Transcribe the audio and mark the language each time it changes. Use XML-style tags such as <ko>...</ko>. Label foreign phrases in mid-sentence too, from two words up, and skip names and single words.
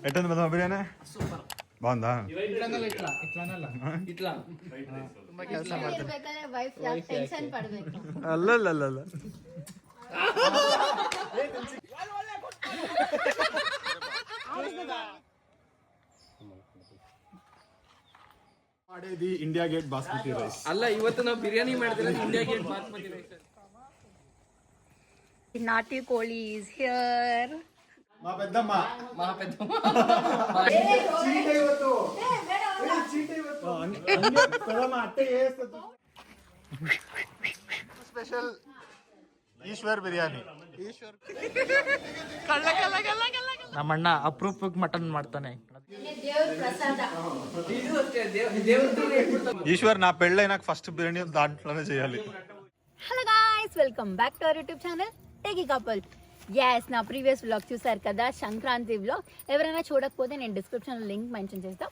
<te>ఎట్టుంది పెద్ద బిర్యానీ? బాగుందా?</te> <kn>అల్లల్లల్ల ಮಾಡೇದಿ ಇಂಡಿಯಾ ಗೇಟ್</kn> <en>basmati rice</en> <kn>ಅಲ್ಲ ಇವತ್ತು ನಾವು ಬಿರಿಯಾನಿ ಮಾಡ್ತಿರೋದು ಇಂಡಿಯಾ ಗೇಟ್</kn> <en>basmati rice.</en> <kn>ನಾಟಿ ಕೋಳಿ</kn> <en>is here.</en> <te>మా పెద్దమ్మ స్పెషల్ ఈశ్వర్ బిర్యానీ.</te> <kn>ನಮ್ಮಣ್ಣ ಅಪ್ರೂಪಕ್ಕೆ ಮಟನ್ ಮಾಡ್ತಾನೆ.</kn> <te>ఈశ్వర్ నా పెళ్ళైనాక ఫస్ట్ బిర్యానీ దాంట్లోనే చేయాలి.</te> <en>Hello guys, welcome back to our YouTube channel Techie Couple.</en> <te>ఎస్, నా</te> <en>previous vlog</en> <te>చూసారు కదా, సంక్రాంతి వ్లాగ్. ఎవరైనా చూడకపోతే నేను డిస్క్రిప్షన్లో</te> <en>link mention</en> <te>చేస్తాను.</te>